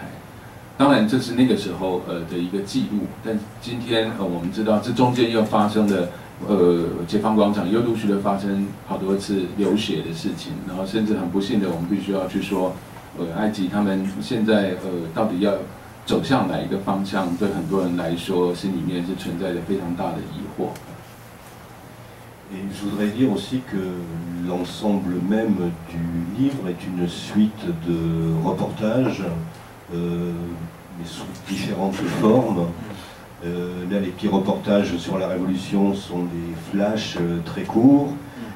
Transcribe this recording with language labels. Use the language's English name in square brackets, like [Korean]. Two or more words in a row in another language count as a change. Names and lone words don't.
[Chinese] 当然，这是那个时候的一个记录，但今天我们知道，这中间又发生了解放广场又陆续的发生好多次流血的事情，然后甚至很不幸的，我们必须要去说，埃及他们现在到底要走向哪一个方向，对很多人来说，心里面是存在着非常大的疑惑。 [French] Et je voudrais dire aussi que l'ensemble même du livre est une suite de reportages, mais sous différentes formes. Là, les petits reportages sur la Révolution sont des flashs très courts.